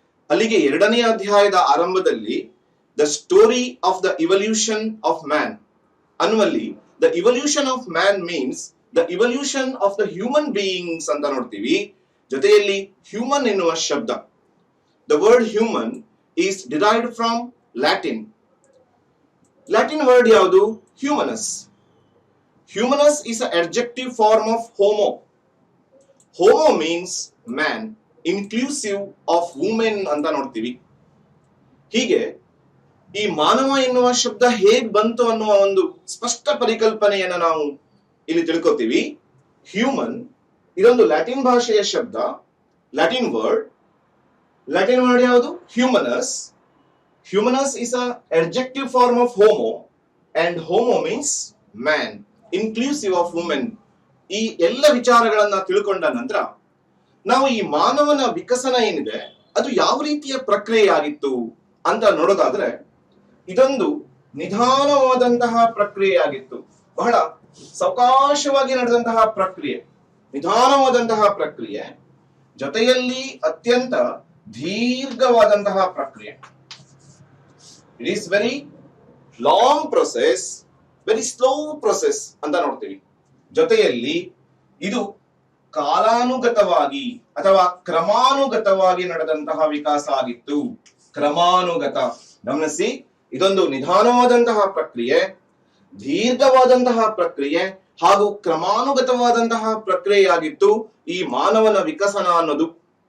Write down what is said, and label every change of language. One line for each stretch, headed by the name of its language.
Kannada: ಅಲ್ಲಿಗೆ ಎರಡನೆಯ ಅಧ್ಯಾಯದ ಆರಂಭದಲ್ಲಿ
English: the story of the evolution of man ಅನ್ನುವಲ್ಲಿ the evolution of man means the evolution of the human beings
Kannada: ಅಂತ ನೋಡ್ತೀವಿ. ಜೊತೆಯಲ್ಲಿ ಹ್ಯೂಮನ್ ಎನ್ನುವ ಶಬ್ದ,
English: The word human is derived from Latin. Latin word ಯಾವುದು? Humanus. Humanus is an adjective form of homo. Homo means man, inclusive of women
Kannada: ಅಂತ ನೋಡ್ತೀವಿ. ಹೀಗೆ ಈ ಮಾನವ ಎನ್ನುವ ಶಬ್ದ ಹೇಗ್ ಬಂತು ಅನ್ನುವ ಒಂದು ಸ್ಪಷ್ಟ ಪರಿಕಲ್ಪನೆಯನ್ನ ನಾವು ಇಲ್ಲಿ ತಿಳ್ಕೊತೀವಿ. ಹ್ಯೂಮನ್ ಇದೊಂದು ಲ್ಯಾಟಿನ್ ಭಾಷೆಯ ಶಬ್ದ, ಲ್ಯಾಟಿನ್ ವರ್ಡ್.
English: Latin word ಯಾವುದು? Humanus. Humanus is an adjective form of homo, and homo means man, inclusive of women.
Kannada: ಈ ಎಲ್ಲ ವಿಚಾರಗಳನ್ನ ತಿಳ್ಕೊಂಡ ನಂತರ ನಾವು ಈ ಮಾನವನ ವಿಕಸನ ಏನಿದೆ ಅದು ಯಾವ ರೀತಿಯ ಪ್ರಕ್ರಿಯೆಯಾಗಿತ್ತು ಅಂತ ನೋಡೋದಾದ್ರೆ, ಇದೊಂದು ನಿಧಾನವಾದಂತಹ ಪ್ರಕ್ರಿಯೆಯಾಗಿತ್ತು. ಬಹಳ ಸಾವಕಾಶವಾಗಿ ನಡೆದಂತಹ ಪ್ರಕ್ರಿಯೆ, ನಿಧಾನವಾದಂತಹ ಪ್ರಕ್ರಿಯೆ, ಜೊತೆಯಲ್ಲಿ ಅತ್ಯಂತ ದೀರ್ಘವಾದಂತಹ ಪ್ರಕ್ರಿಯೆ.
English: It is very long process, very slow process
Kannada: ಅಂತ ನೋಡ್ತೀವಿ. ಜೊತೆಯಲ್ಲಿ ಇದು ಕಾಲಾನುಗತವಾಗಿ ಅಥವಾ ಕ್ರಮಾನುಗತವಾಗಿ ನಡೆದಂತಹ ವಿಕಾಸ ಆಗಿತ್ತು. ಕ್ರಮಾನುಗತ, ಗಮನಿಸಿ, ಇದೊಂದು ನಿಧಾನವಾದಂತಹ ಪ್ರಕ್ರಿಯೆ, ದೀರ್ಘವಾದಂತಹ ಪ್ರಕ್ರಿಯೆ ಹಾಗೂ ಕ್ರಮಾನುಗತವಾದಂತಹ ಪ್ರಕ್ರಿಯೆಯಾಗಿತ್ತು ಈ ಮಾನವನ ವಿಕಸನ ಅನ್ನೋದು.